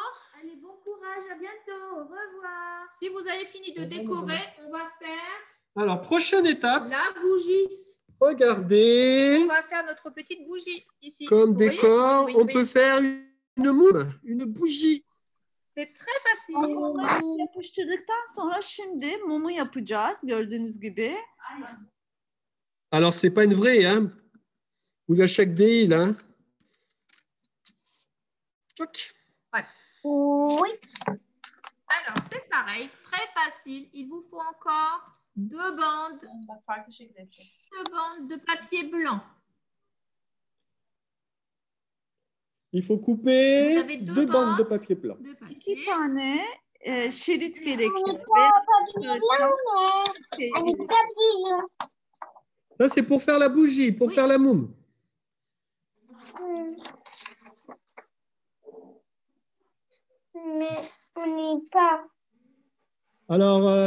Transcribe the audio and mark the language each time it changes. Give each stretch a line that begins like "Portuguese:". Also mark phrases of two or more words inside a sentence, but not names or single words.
French: Allez, bon courage, à bientôt. Au revoir. si vous avez fini de décorer, on va faire Alors, prochaine étape, la bougie. regardez, On va faire notre petite bougie ici. comme Vous voyez? décor, Oui, on oui. peut faire une moule, une bougie. C'est très facile.
Turkish: Yapıştırdıktan sonra şimdi mumu yapacağız gördüğünüz gibi.
French: Alors, c'est pas une vraie, hein? Ou la chaque déil, hein? Tchoc. Oui. Alors, c'est pareil, très facile. Il vous faut encore deux bandes de papier blanc. Il faut couper Vous avez deux bandes de papier blanc. De
Turkish: İki
French: papier.
Turkish: tane şerit gerekiyor.
French: Ça, c'est pour faire la bougie, pour Oui. faire la moule. Mais on n'est pas. Alors,